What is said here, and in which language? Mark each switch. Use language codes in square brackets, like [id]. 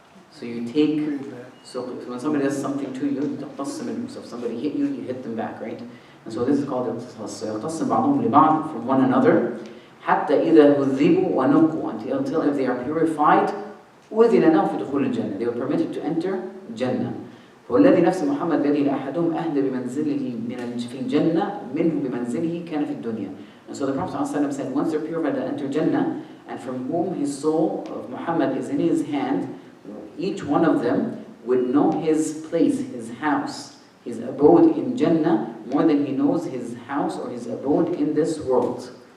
[en] So you take, so when somebody does something to you, [ar] تقتص منه. [en] So if somebody hit you, you hit them back, right? And so this is called qisas. So [ar] يقتص بعضهم لبعض, [en] from one another, [ar] حتى إذا هذبوا ونقوا, [en] until if they are purified, [ar] أذن لهم في دخول الجنة, [en] they were permitted to enter Jannah. [ar] والذي نفس محمد بيده لأحدهم أهدى بمنزله في الجنة منه بمنزله كان في الدنيا. [en] And so the Prophet ﷺ said, once they're purified, they enter Jannah, and from whom his soul of Muhammad is in his hand, each one of them would know his place, his house, his abode in Jannah, more than he knows his house or his abode in this world.